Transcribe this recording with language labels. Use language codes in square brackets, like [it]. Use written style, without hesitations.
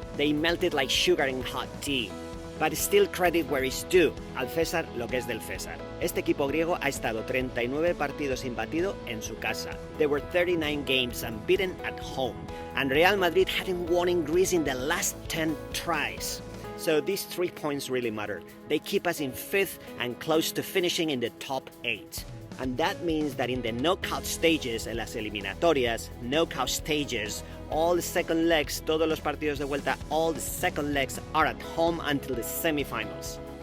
[en] They melted like sugar in hot tea. But still credit where it's due, [es] al César lo que es del César. Este equipo griego ha estado 39 partidos sin batido en su casa. [en] There were 39 games unbeaten at home. And Real Madrid hadn't won in Greece in the last 10 tries. So these 3 points really matter. They keep us in 5th and close to finishing in the top 8. And that means that in the knockout stages, [es] en las eliminatorias, [en] knockout stages, all the second legs, [es] todos los partidos de vuelta, [en] all the second legs are at home until the semifinals.